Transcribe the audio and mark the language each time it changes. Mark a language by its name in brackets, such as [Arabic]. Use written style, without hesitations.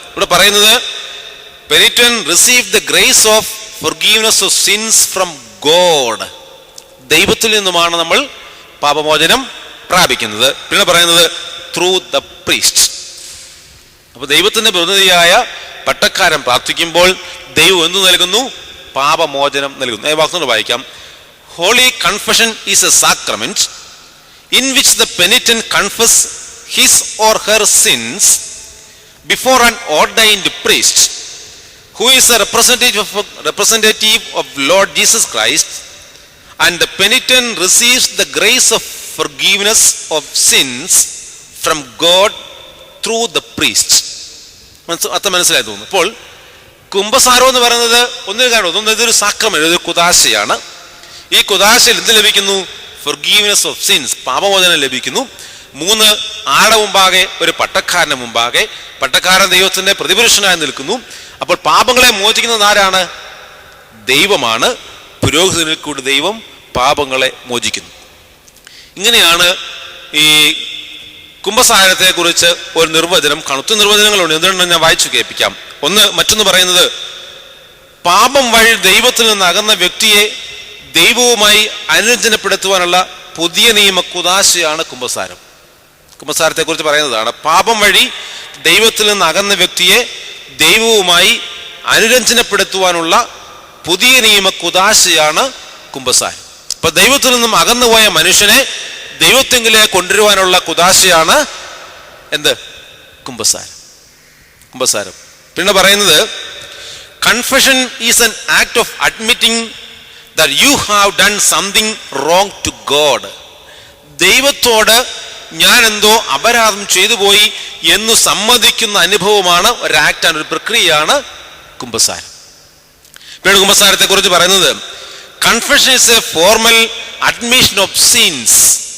[Malayalam] ഇവിടെ പറയുന്നത്, [English] Penitent receive the grace of forgiveness of sins from God. [Malayalam] ദൈവത്തിൽ നിന്നുമാണ് നമ്മൾ പാപമോചനം പ്രാപിക്കുന്നത്. പിന്നെ പറയുന്നത്, [English] Through the priest. [Malayalam] അപ്പൊ ദൈവത്തിന്റെ പ്രതിനിധിയായ പട്ടക്കാരൻ പ്രാർത്ഥിക്കുമ്പോൾ ദൈവം എന്തു നൽകുന്നു? പാപമോചനം നൽകുന്നു. വാക്കുകൾ വായിക്കാം. [English] Holy confession is a sacrament in which the penitent confess his or her sins before an ordained priest who is a representative of Lord Jesus Christ, and the penitent receives the grace of forgiveness of sins from God through the priest. [Malayalam] അത് മനസ്സിലായി തോന്നുന്നു. അപ്പോൾ കുംഭസാരം എന്ന് പറയുന്നത് ഇതൊരു sacrament, ഇതൊരു കുദാശയാണ്. ഈ കുദാശയിൽ എന്ത് ലഭിക്കുന്നു? [English] forgiveness of sins, [Malayalam] പാപമോചനം ലഭിക്കുന്നു. 3 ആടെ മുമ്പാകെ, ഒരു പട്ടക്കാരന്റെ മുമ്പാകെ. പട്ടക്കാരൻ ദൈവത്തിന്റെ പ്രതിപുരുഷനായി നിൽക്കുന്നു. അപ്പോൾ പാപങ്ങളെ മോചിക്കുന്നത് ആരാണ്? ദൈവമാണ്. പുരോഹിതനിൽ കൂടി ദൈവം പാപങ്ങളെ മോചിക്കുന്നു. ഇങ്ങനെയാണ് ഈ കുംഭസാരത്തെ കുറിച്ച് ഒരു നിർവചനം. കണുത്ത നിർവചനങ്ങളുണ്ട്, എന്തുകൊണ്ടാണ് ഞാൻ വായിച്ചു കേൾപ്പിക്കാം. മറ്റൊന്ന് പറയുന്നത്, പാപം വഴി ദൈവത്തിൽ നിന്ന് അകന്ന വ്യക്തിയെ ദൈവവുമായി അനുരഞ്ജനപ്പെടുത്തുവാനുള്ള പുതിയ നിയമ കുദാശയാണ് കുംഭസാരം. കുംഭസാരത്തെ കുറിച്ച് പറയുന്നതാണ്, പാപം വഴി ദൈവത്തിൽ നിന്ന് അകന്ന വ്യക്തിയെ ദൈവവുമായി അനുരഞ്ജനപ്പെടുത്തുവാനുള്ള പുതിയ നിയമ കുദാശയാണ് കുംഭസാരം. അപ്പൊ ദൈവത്തിൽ നിന്നും അകന്നുപോയ മനുഷ്യനെ ദൈവത്തെങ്കിലേക്ക് കൊണ്ടുവരുവാനുള്ള കുദാശയാണ് എന്ത്? കുംഭസാരം. പിന്നെ പറയുന്നത്, [English] Confession is an act of admitting that you have done something wrong to God. [Malayalam] ദൈവത്തോട് ഞാൻ എന്തോ അപരാധം ചെയ്തു പോയി എന്ന് സമ്മതിക്കുന്ന അനുഭവമാണ്, ഒരു ആക്ടാണ്, ഒരു പ്രക്രിയയാണ് കുംഭസാരം. പിന്നീട് കുംഭസാരത്തെ കുറിച്ച് പറയുന്നത്, [English] Confession is a formal admission of sins.